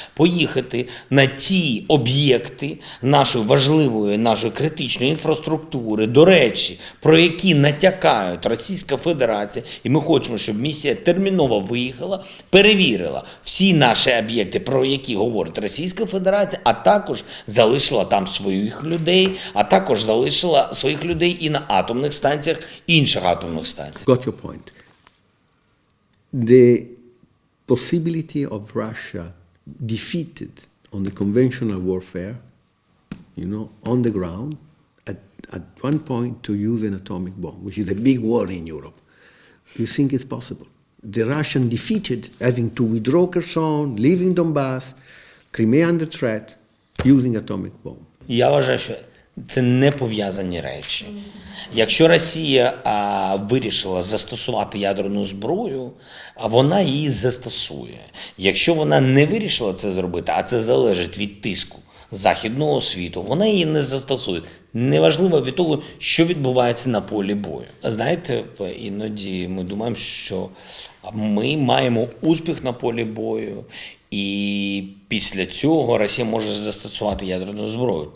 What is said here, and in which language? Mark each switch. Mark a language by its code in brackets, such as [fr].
[uk] поїхати на ті об'єкти нашої важливої, нашої критичної інфраструктури, до речі, про які натякають Російська Федерація, і ми хочемо, щоб місія терміново виїхала, перевірила всі наші об'єкти, про які говорить Російська Федерація, а також залишила там своїх людей, а також залишила своїх людей і на атомних станціях, інших атомних станціях. [en] Got your point. The possibility of Russia defeated on the conventional warfare, on the ground, at one point to use an atomic bomb, which is a big war in Europe. You think it's possible? The Russian defeated, having to withdraw Kherson, leaving Donbass, Crimea under threat, using atomic bomb. [uk] Я вважаю, що Це не пов'язані речі. Якщо Росія вирішила застосувати ядерну зброю, вона її застосує. Якщо вона не вирішила це зробити, а це залежить від тиску західного світу, вона її не застосує. Неважливо від того, що відбувається на полі бою. Знаєте, іноді ми думаємо, що ми маємо успіх на полі бою, і після цього Росія може застосувати ядерну зброю.